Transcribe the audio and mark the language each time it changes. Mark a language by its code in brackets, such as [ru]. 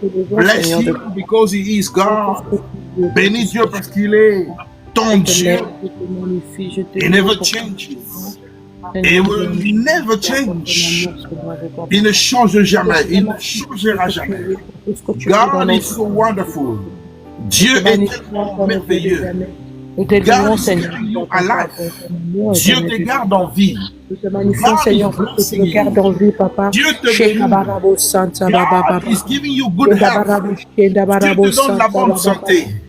[en] Bless him because he is God. [fr] Bénis Dieu parce qu'il est ton Dieu. [en] He never changes. He will never change. [fr] Il ne change jamais. Il ne changera jamais. [en] God is so wonderful. [fr] Dieu est tellement merveilleux. [en] God is keeping you alive. [fr] Dieu te garde en vie. Seigneur, je te garde en vie, papa. Dieu te bénit. [en] God is giving you good health. [fr] Dieu te donne la bonne santé.